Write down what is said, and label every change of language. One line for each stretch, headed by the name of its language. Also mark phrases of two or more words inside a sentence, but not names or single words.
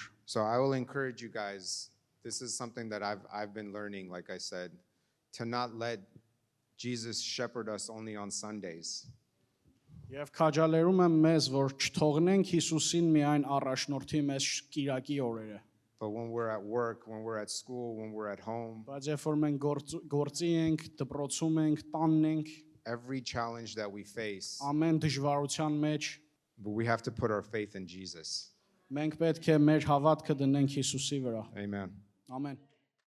English: So I will encourage you guys, this is something that I've been learning, like I said, to not let Jesus shepherd us only on Sundays.
Armenian: Եվ քաջալերում եմ մեզ, որ չթողնենք Հիսուսին միայն առաջնորդի մեզ կիրակի օրերը։
English: But when we're at work, when we're at school, when we're at home,
Armenian: Բայց երբ որ մենք գործի ենք, դպրոցում ենք, տանն ենք,
English: every challenge that we face,
Armenian: ամեն դժվարության մեջ
English: but we have to put our faith in Jesus.
Armenian: մենք պետք է մեր հավատքը դնենք Հիսուսի վրա։
English: Amen.
Armenian: Ամեն։